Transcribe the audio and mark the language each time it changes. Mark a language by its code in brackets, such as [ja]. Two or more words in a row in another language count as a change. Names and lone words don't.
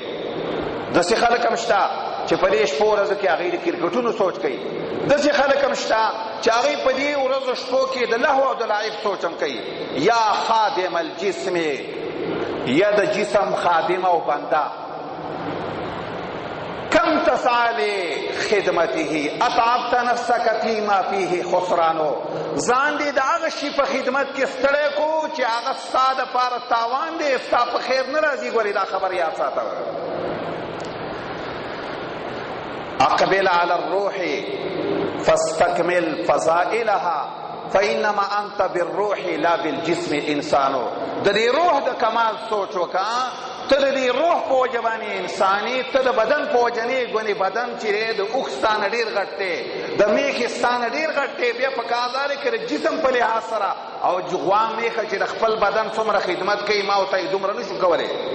[ps] داسې خلک هم شته چې په دې شپو ورځو کې هغه د کرکټونو سوچ کوي. داسې خلک هم شته چې هغه په دې ورځو شپو کې د لهو او د لعب سوچ هم کوي. [ar] یا خادم الجسم، [ps] یا د جسم خادم او بنده، [ar] کم تسعى خدمته اتعبت نفسك فيما فيه خسرانو. [ps] ځان دې د هغه شي په خدمت کې ستړی کو چې هغه ستا دپاره تاوان دی، ستا په خیر نه راځي. ګورې دا خبر یاد ساته. [ar] اقبل على الروح فاستكمل فضائلها فإنما أنت بالروح لا بالجسم إنسانو. [ps] د دې روح د کمال سوچ وکړه. ته د دې روح په وجه باندې انساني، ته د بدن په وجه نه ګونې بدن چې دی د اوښ ستانه ډېر غټ دی، د میخې ستانه ډېر غټ دی. بیا په کار دا دی که د جسم په لحاظ سره او غوا میخه چې د خپل بدن څومره خدمت کوي ما ورته یې دومره نه شو کولی.